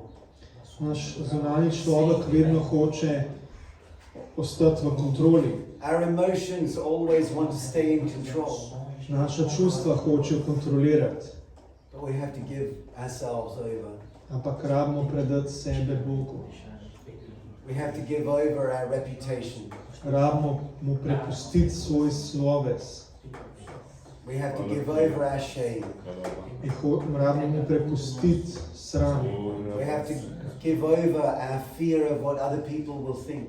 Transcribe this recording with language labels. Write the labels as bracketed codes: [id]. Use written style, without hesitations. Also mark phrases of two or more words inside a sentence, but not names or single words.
[sl] Naš zunanji človek vedno hoče ostati v kontroli. [en] Our emotions always want to stay in control. [sl] Naša čustva hočejo kontrolirati, [en] But we have to give ourselves over. [sl] ampak rabimo predati sebe Bogu. [en] We have to give over our reputation. [sl] Rabimo mu prepustiti svoj sloves. [en] We have to give over our shame. [sl] Rabimo mu prepustiti sram. [en] We have to give over our fear of what other people will think.